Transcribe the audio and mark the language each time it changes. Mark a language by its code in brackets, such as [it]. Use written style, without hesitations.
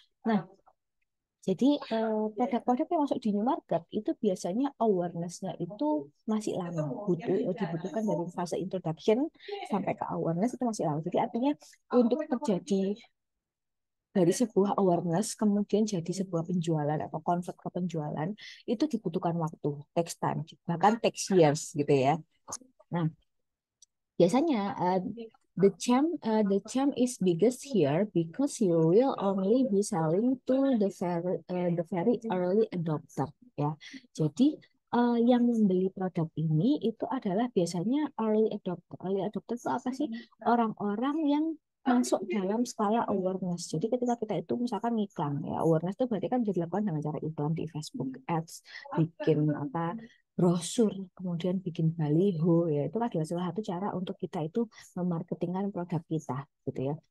[id] Nah, jadi produk-produk yang masuk di new market itu biasanya awareness-nya itu masih lama, dibutuhkan dari fase introduction sampai ke awareness itu masih lama. Jadi artinya untuk terjadi dari sebuah awareness kemudian jadi sebuah penjualan atau convert ke penjualan itu dibutuhkan waktu, [en] takes time, [id] bahkan [en] takes years [id] gitu ya. Nah, biasanya [en] the champ is biggest here because you will only be selling to the very early adopter ya. [id] Jadi yang membeli produk ini itu adalah biasanya early adopter. Early adopter itu apa sih? Orang-orang yang masuk dalam skala awareness. Jadi ketika kita itu misalkan iklan ya, awareness itu berarti kan bisa dilakukan dengan cara iklan di Facebook Ads, bikin apa brosur, kemudian bikin baliho, ya itu adalah salah satu cara untuk kita itu memarketingkan produk kita, gitu ya.